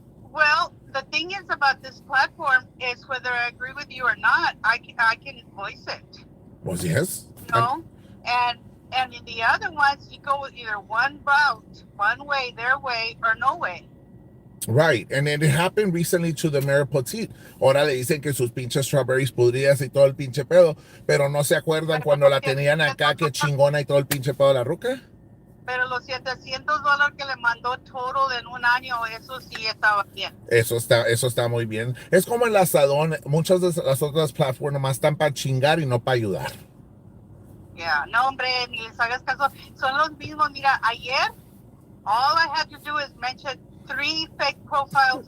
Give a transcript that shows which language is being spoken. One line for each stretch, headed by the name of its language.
English: Well, the thing is about this platform is whether I agree with you or not, I can voice it. Well, yes. No, and in the other ones, you go with either one route, one way, their way, or no way. Right, and it happened recently to the Mayor Petit.
Spanish: Ahora le dicen que sus pinches strawberries podridas y todo el pinche pedo, pero no se acuerdan cuando la tenían acá que chingona y todo el pinche pedo de la ruca. Pero los $700 que le mandó total en un año, eso sí estaba bien. Eso está muy bien. Es como el asadón. Muchas de las otras plataformas nomás están para chingar y no para ayudar. Ya, no hombre, ni les hagas caso. Son los mismos. Mira, ayer
English: All I had to do is mention 3 fake profiles